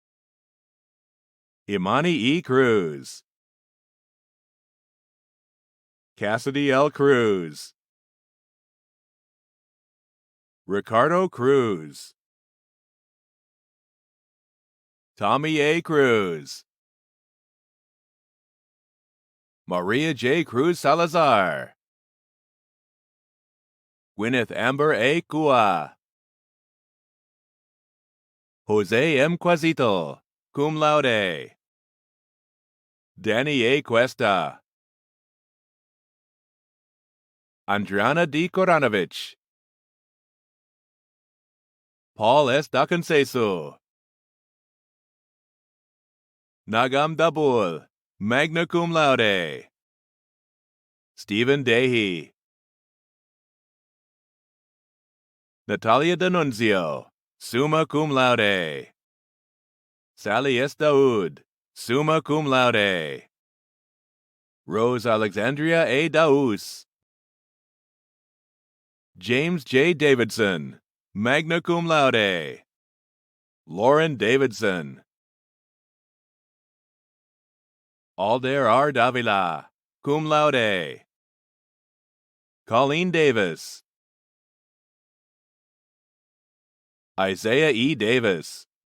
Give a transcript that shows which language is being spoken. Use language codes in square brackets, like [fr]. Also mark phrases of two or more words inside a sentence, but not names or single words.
[en] Imani E. Cruz. Cassidy L. Cruz. Ricardo Cruz. Tommy A. Cruz. Maria J. Cruz Salazar. Gwyneth Amber A. Cua. Jose M. Quasito, [la] cum laude. [en] Danny A. Cuesta. Andriana D. Koranovich. Paul S. Dakansesu. Nagam Dabul, [la] magna cum laude. [en] Stephen Dehi. Natalia D'Annunzio, [la] summa cum laude. [en] Sally S. Daoud, [la] summa cum laude. [en] Rose Alexandria A. Daus. James J. Davidson, [la] magna cum laude. [en] Lauren Davidson. Alder R. Davila, [la] cum laude. [en] Colleen Davis. Isaiah E. Davis.